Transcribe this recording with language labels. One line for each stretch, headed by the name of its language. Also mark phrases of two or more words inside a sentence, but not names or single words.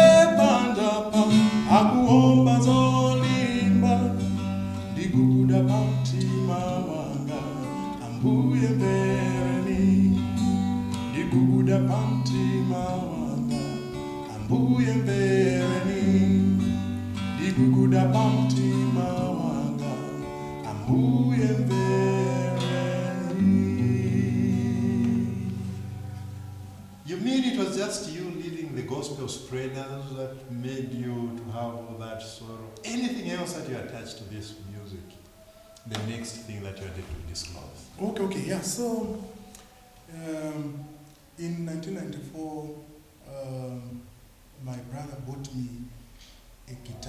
Nyanja: pandapa akuomba zolimba ndiguguda pamtima wanga ambuye mbereni ndiguguda pamtima wanga ambuye mbereni ndiguguda pamtima wanga ambuye mbereni.
English: You mean it was just you leading the gospel spreaders that made you to have all that sorrow? Anything else that you attached to this music? The next thing that you are to disclose. Okay, yeah. So, in 1994, my brother bought me a guitar.